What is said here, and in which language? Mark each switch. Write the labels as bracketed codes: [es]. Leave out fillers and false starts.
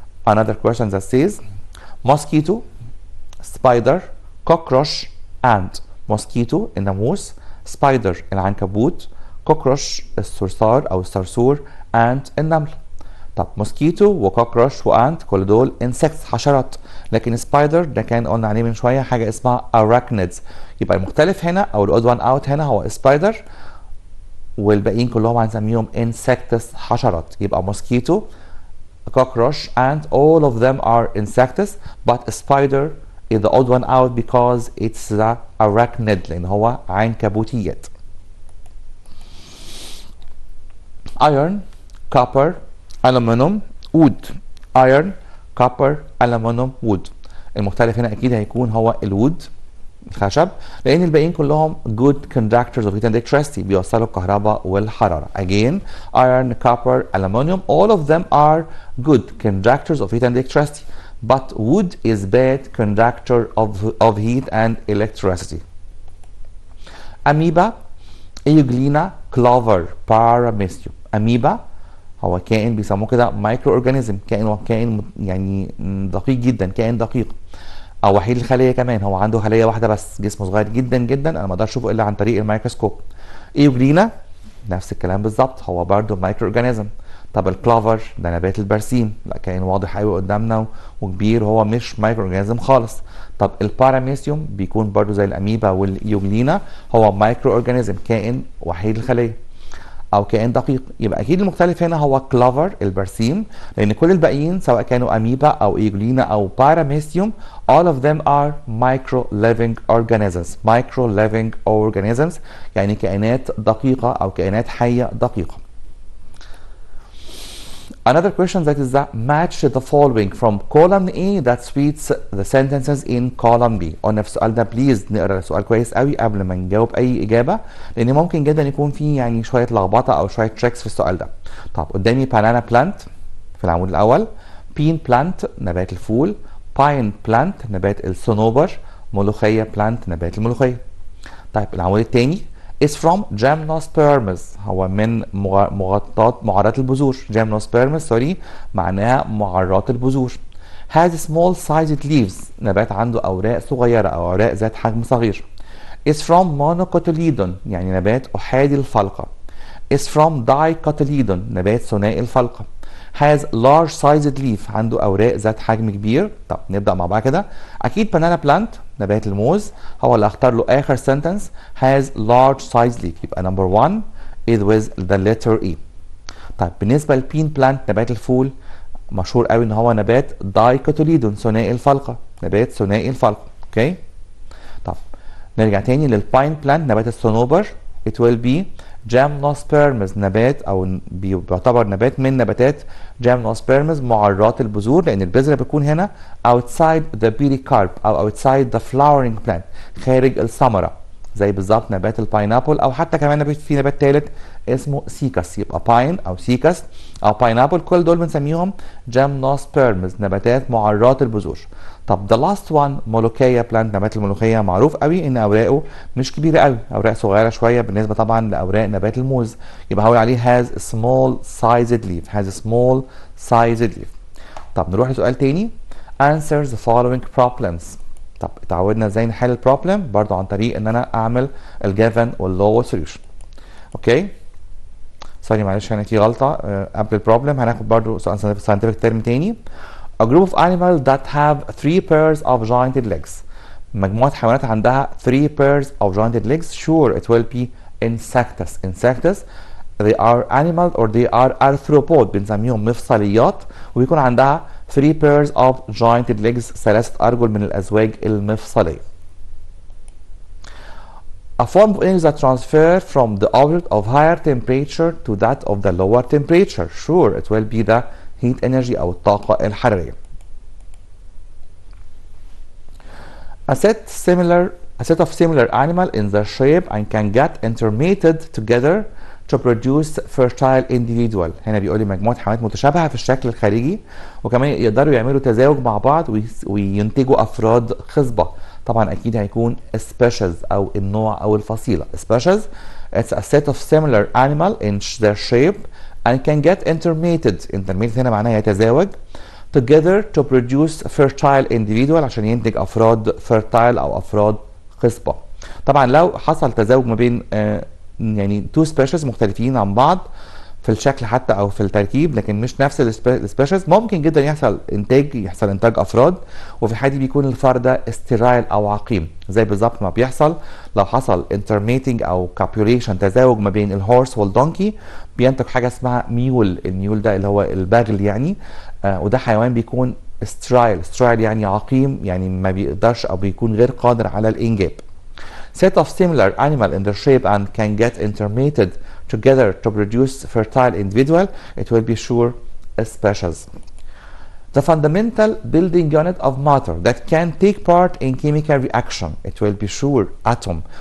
[en] Another question that says mosquito, spider, cockroach, ant. [ar] mosquito الناموس، spider العنكبوت، cockroach الصرصار او الصرصور، ant النمل. طب موسكيتو وكوكروش وانت كل دول انسكتس، حشرات، لكن سبايدر ده كان قلنا عليه من شويه حاجه اسمها اراكنيدز. يبقى المختلف هنا او الاود وان اوت هنا هو سبايدر، والباقيين كلهم هنسميهم انسكتس، حشرات. [en] يبقى mosquito, cockroach, ant, all of them are insects, but spider is the odd one out because it's the arachnid، [ar] لان هو عنكبوتيات. [en] iron, copper, aluminum, wood. iron, copper, aluminum, wood. [ar] المختلف هنا اكيد هيكون هو الوود، الخشب، لان الباقيين كلهم [en] good conductors of heat and electricity، [ar] بيوصلوا الكهرباء والحراره. [en] again iron, copper, aluminum, all of them are good conductors of heat and electricity, but wood is bad conductor of heat and electricity. [ar] amoeba, ايوجلينا، كلوفر، باراميستيوم. اميبا هو كائن بيسموه كده مايكرو اورجانيزم، كائن يعني دقيق جدا، كائن دقيق او وحيد الخليه كمان، هو عنده خليه واحده بس، جسمه صغير جدا جدا، انا ما اقدرش اشوفه الا عن طريق الميكروسكوب. ايوجلينا نفس الكلام بالظبط، هو برضه مايكرو اورجانيزم. طب الكلوفر ده نبات البرسيم، لا كائن واضح قوي قدامنا وكبير، وهو مش مايكرو اورجانيزم خالص. طب الباراميسيوم بيكون برضه زي الاميبا والايوجلينا، هو مايكرو اورجانيزم، كائن وحيد الخليه او كائن دقيق. يبقى اكيد المختلف هنا هو كلوفر البرسيم، لان كل الباقيين سواء كانوا اميبا او ايجولينا او باراميستيوم [en] all of them are micro living organisms. micro living organisms [ar] يعني كائنات دقيقة او كائنات حية دقيقة. [en] Another question that is that match the following from column A that suits the sentences in column B. [ar] قلنا في السؤال ده بليز نقرا السؤال كويس قوي قبل ما نجاوب اي اجابه، لان ممكن جدا يكون فيه يعني شويه لخبطه او شويه تريكس في السؤال ده. طب قدامي بانانا بلانت في العمود الاول، بين بلانت نبات الفول، باين بلانت نبات الصنوبر، ملوخيه بلانت نبات الملوخيه. طيب العمود الثاني [en] is from gymnosperms، [ar] هو من معرات البذور. gymnosperms سوري معناها معرات البذور. [en] has small sized leaves، [ar] نبات عنده اوراق صغيره او اوراق ذات حجم صغير. [en] is from monocotyledon [ar] يعني نبات احادي الفلقه. [en] is from dicotyledon [ar] نبات ثنائي الفلقه. [en] has large sized leaf [ar] عنده اوراق ذات حجم كبير. طب نبدا مع بعض كده. اكيد banana plant نبات الموز هو اللي اختار له اخر sentence [en] has large sized leaf، [ar] يبقى [en] number 1 is with the letter E. [ar] طيب بالنسبه للبين بلانت نبات الفول مشهور قوي ان هو نبات دايكوتيليدون ثنائي الفلقه، نبات ثنائي الفلقه. اوكي طب نرجع تاني للباين بلانت نبات الصنوبر [en] it will be gymnosperms [ar] نبات او بيعتبر نبات من نباتات gymnosperms معرات البذور، لان البذره بتكون هنا [en] outside the pericarp [ar] او [en] outside the flowering plant [ar] خارج الثمره. زي بالظبط نبات الباينابل، او حتى كمان في نبات ثالث اسمه سيكس، يبقى باين او سيكس او باينابل، كل دول بنسميهم جيمنوسبيرمز، نباتات معرات البذور. طب [en] the last one [ar] ملوخية بلانت، نبات الملوخية معروف قوي ان اوراقه مش كبيرة قوي، اوراق صغيرة شوية بالنسبة طبعا لاوراق نبات الموز، يبقى هقول عليه [en] has small sized leaf، [ar] has small sized leaf. طب نروح لسؤال تاني. [en] answer the following problems. [ar] طب اتعودنا ازاي نحل البروبلم؟ برضو عن طريق ان انا اعمل الجيفن واللو سوليوشن. اوكي سوري معلش هنا في غلطه قبل البروبلم، هناخد برضو سؤال scientific ترم تاني. [en] A group of animals that have 3 pairs of jointed legs. [ar] مجموعة حيوانات عندها [en] 3 pairs of jointed legs. Sure it will be insects. Insects they are animals or they are arthropod، [ar] بنسميهم مفصليات، وبيكون عندها [en] 3 pairs of jointed legs، 3 [ar] أرجل من الأزواج المفصلية. [en] A form of energy that transfer from the object of higher temperature to that of the lower temperature. Sure it will be the heat energy [ar] أو الطاقة الحرارية. [en] A set of similar animal in their shape and can get intermated together to produce fertile individual. [ar] هنا بيقول لي مجموعة حيوانات متشابهة في الشكل الخارجي وكمان يقدروا يعملوا تزاوج مع بعض وينتجوا أفراد خصبة. طبعا أكيد هيكون species أو النوع أو الفصيلة. [en] species it's a set of similar animal in their shape and can get intermated. [ar] intermated هنا معناها يتزاوج [en] together to produce fertile individual [ar] عشان ينتج أفراد fertile أو أفراد خصبة. طبعا لو حصل تزاوج ما بين يعني تو سبيشيز مختلفين عن بعض في الشكل حتى او في التركيب لكن مش نفس السبيشيز، ممكن جدا يحصل انتاج افراد، وفي الحاله دي بيكون الفرد ده استرايل او عقيم، زي بالظبط ما بيحصل لو حصل انترميتنج او كابيوليشن، تزاوج ما بين الهورس والدونكي، بينتج حاجه اسمها ميول. الميول ده اللي هو البغل يعني، وده حيوان بيكون استرايل يعني عقيم، يعني ما بيقدرش او بيكون غير قادر على الانجاب. [en] Set of similar animal in their shape and can get intermated together to produce fertile individual, it will be sure a species. The fundamental building unit of matter that can take part in chemical reaction, it will be sure atom.